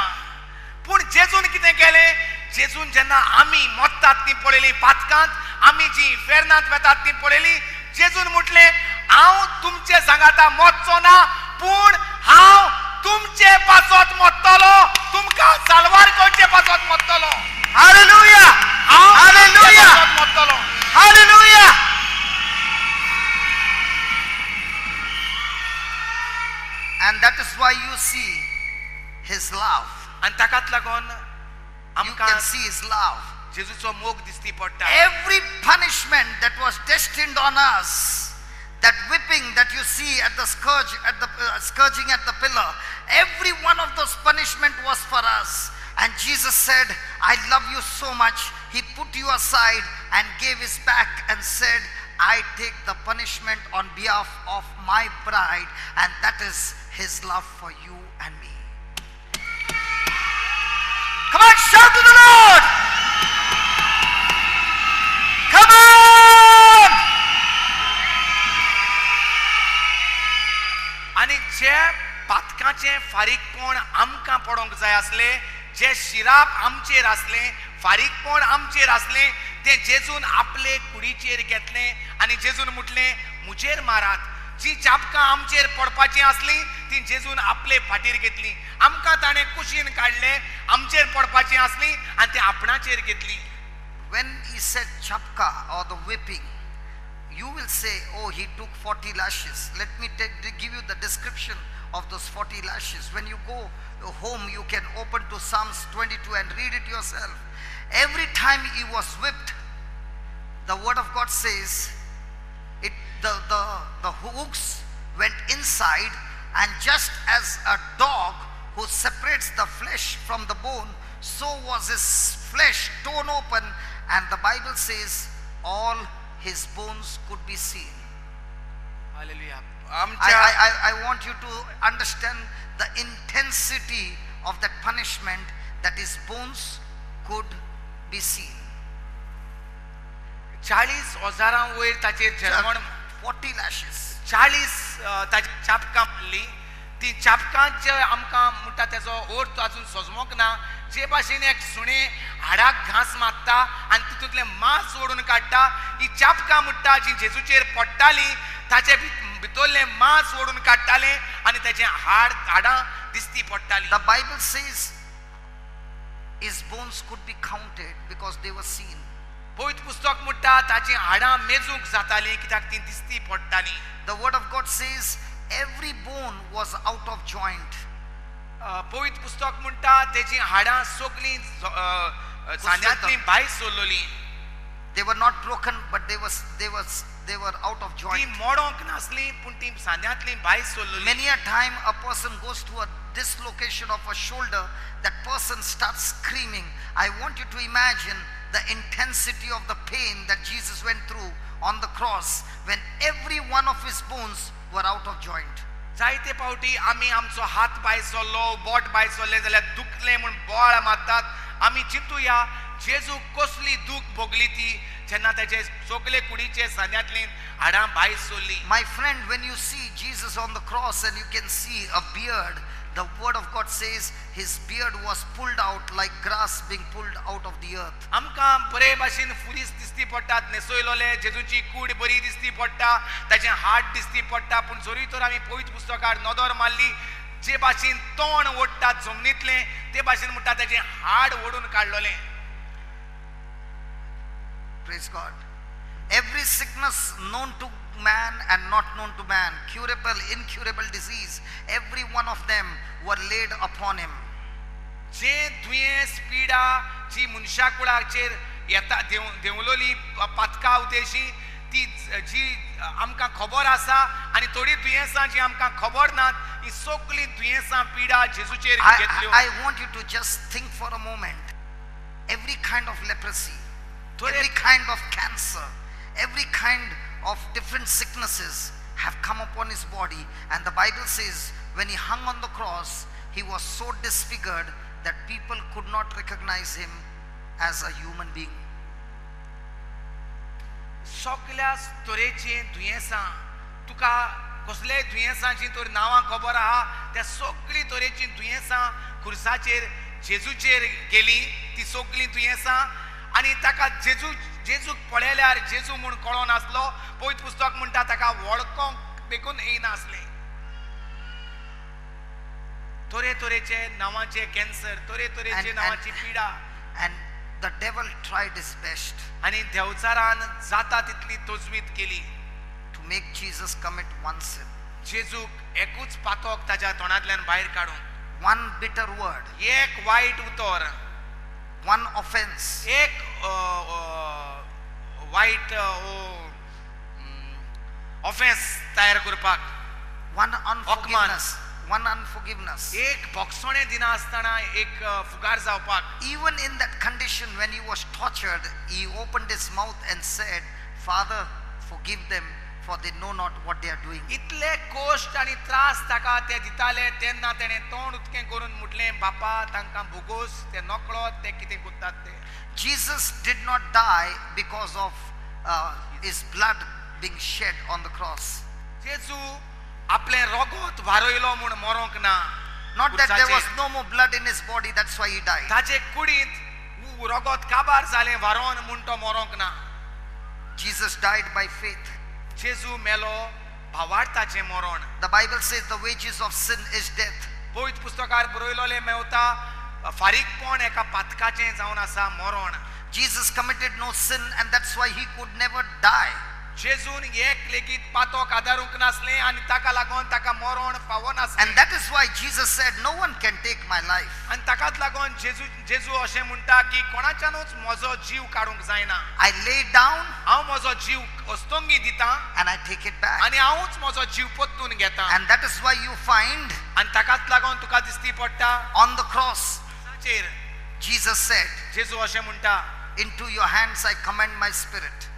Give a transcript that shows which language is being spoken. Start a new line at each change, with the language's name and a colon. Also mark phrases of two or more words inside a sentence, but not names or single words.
Konkani: पूण जेजून कितें केलें, जेजून जेन्ना आमी मोडटात ती पळयली पातकांत, आमी जी फेर्नांत वेतात ती पळयली, जेजून म्हटलें हांव तुमचे सांगाता मोडचो ना, पूण हांव तुमचे पासत मोडटलो, तुमकां साल्वार करचे पासत मोडटलो.
English: Hallelujah! Hallelujah!
Konkani: मोडटलो.
English: Hallelujah! And that is why you see his love.
Konkani: आनी ताकाच लागून
English: You can
Konkani: आमकां
English: see his love.
Konkani: जेजूचो मोग दिसती पडटा.
English: Every punishment that was destined on us, that whipping that you see at the scourging at the pillar, every one of those punishment was for us. And Jesus said, I love you so much. He put you aside and gave his back and said, I take the punishment on behalf of my bride, and that is his love for you and me. Come on, shout to the Lord! Come on!
Konkani: आनी जे पातकाचे फारीकपण आमकां पडोंक जाय आसले, जे शिराप आमचेर आसले, फारीकपण आमचेर आसले, ते जेजून आपले कुडीचेर घेतले आनी जेजून म्हटलें मुजेर मारात. जी चापकां आमचेर पडपाची आसली ती जेजून आपले फाटीर घेतली. आमकां ताणें कुशीन काडले, आमचेर पडपाची आसली आनी ती आपणाचेर घेतली.
English: When he said chapka or the whipping, you will say, oh, he took 40 lashes. Let me give you the description of those 40 lashes. When you go home, you can open to Psalms 22 and read it yourself. Every time he was whipped, the word of God says, the hooks went inside, and just as a dog who separates the flesh from the bone, so was his flesh torn open, and the Bible says all his bones could be seen.
Konkani: हालेलुया. आमच्या
English: I want you to understand the intensity of that punishment, that his bones could be seen.
Konkani: 40,000 वयर ताचेर जळमण
English: 40 lashes.
Konkani: 40 ताची चापकां पडली. ती चापकांचे आमकां म्हणटा तेजो अर्थ अजून सजमोक ना. जे भाशेन एक सुणें हाडाक घास मारता आनी तितूंतलें मांस ओडून काडटा, ही चापकां म्हणटा जी जेजूचेर पडटाली ताचे भितरलें मांस ओडून काडटाले आनी ताचें हाडां दिसती पडटाली.
English: The Bible says his bones could be counted because they were seen.
Konkani: पवित्र पुस्तक म्हणटा ताची हाडां मेजूंक जातालीं कित्याक ती दिसती पडटालीं.
English: The word of God says every bone was out of joint.
Konkani: पवित्र पुस्तक म्हणटा तेची हाडां सगळीं सांध्यांतलीं भायर सरलोलीं.
English: They were not broken, but they were out of
Konkani: ती
English: joint.
Konkani: मोडोंक नासलीं पूण ती सांध्यांतलीं भायर सरलोलीं.
English: Many a time a person goes to a dislocation of a shoulder, that person starts screaming. I want you to imagine the intensity of the pain that Jesus went through on the cross when every one of his bones were out of joint.
Konkani: जायते फावटी आमी आमचो हात भायर सरलो, बोट भायर सरलें जाल्यार दुखलें म्हूण बोवाळ मारतात. आमी चिंतुया जेजू कसली दूख भोगली ती जेन्ना ताचे सगळे कुडीचे सांध्यांतलीं हाडां भायर सरलीं.
English: My friend, when you see Jesus on the cross and you can see a beard, the word of God says his beard was pulled out like grass being pulled out of the earth.
Konkani: आमकां बरे भाशेन फुरीस दिसती पडटात, न्हेसयलोले जेजूची कूड बरी दिसती पडटा, ताचें हात दिसती पडटा. पूण जरी तर आमी पवित्र पुस्तकार नदर मारली, जे भाशेन तोंड ओडटात जमनींतलें ते भाशेन म्हणटा ताचें हाड ओडून काडलोलें.
English: Praise God. Every sickness known to man and not known to man, curable, incurable disease, every one of them were laid upon him.
Konkani: जे दुयेंस पिडा जी मनशा कुळाचेर येता देंवलोली पातकां उदेशी ती जी आमकां खबर आसा आनी थोडी दुयेंसां जी आमकां खबर नात, ही सगळीं दुयेंसां पिडा जेजूचेर घेतल्यो.
English: I want you to just think for a moment. Every kind of leprosy, every kind of cancer, every kind of different sicknesses have come upon his body, and the Bible says when he hung on the cross he was so disfigured that people could not recognize him as a human being.
Konkani: सगळ्या तरेची दुयेंसां तुका कसलेय दुयेंसांची तर नांवां खबर आहा, त्या सगळी तरेची दुयेंसां खुर्साचेर जेजूचेर गेली. ती सगळी दुयेंसां आनी ताका जेजूक पळयल्यार जेजू म्हूण कळो नासलो. पवित्र पुस्तक म्हणटा ताका वळखोंक देखून येनासलें. तरेतरेचे नांवाचे कॅन्सर, तरेतरेचे नांवाची पिडा.
English: And the devil tried his best
Konkani: आनी देवचारान जाता तितली तोजवीत केली
English: to make Jesus commit one sin,
Konkani: जेजूक एकूच पातोक ताच्या तोंडांतल्यान भायर काडून.
English: one bitter word,
Konkani: एक वायट उतर,
English: one offense,
Konkani: एक वायट ऑफेन्स तयार करपाक,
English: one unforgiveness.
Konkani: एक भोगसोणें दिना आसतना एक फुगार जावपाक.
English: Even in that condition, when he was tortured, he opened his mouth and said, Father, forgive them, for they know not what they are doing.
Konkani: इतले कोश्ट आनी त्रास ताका ते दिताले तेन्ना तेणें तोंड उदकें करून म्हटलें, बापा तांकां भोगोस, ते नकळत ते कितें करतात ते.
English: Jesus did not die because of his blood being shed on the cross.
Konkani: जेजू आपलें रगत वारोयलो म्हूण मरोंक ना.
English: Not that there was no more blood in his body, that's why he died.
Konkani: ताचे कुडींत रगत काबार जालें वारोन म्हूण तो मरोंक ना.
English: Jesus died by faith.
Konkani: जेजू मेलो भावार्थाचें मरण.
English: The Bible says the wages of sin is death.
Konkani: पवित्र पुस्तकार बरयलोलें मेवता फारीकपण एका पातकाचें जावन आसा मरण.
English: Jesus committed no sin, and that's why he could never die.
Konkani: जेजून एक लेगीत पातोक आदारूंक नासलें आनी ताका लागून ताका मरण फावो नासलें.
English: And that is why Jesus said, no one can take my life.
Konkani: आनी ताकाच लागून जेजू अशें म्हणटा की कोणाच्यानूच म्हजो जीव काडूंक जायना.
English: I lay down
Konkani: हांव म्हजो जीव अस्तोंगी दितां
English: and I take it back.
Konkani: आनी हांवूच म्हजो जीव परतून घेतां.
English: And that is why you find
Konkani: आनी ताकाच लागून तुका दिसती पडटा
English: on the cross, Jesus said,
Konkani: जेजू अशें म्हणटा,
English: into your hands I commend my spirit.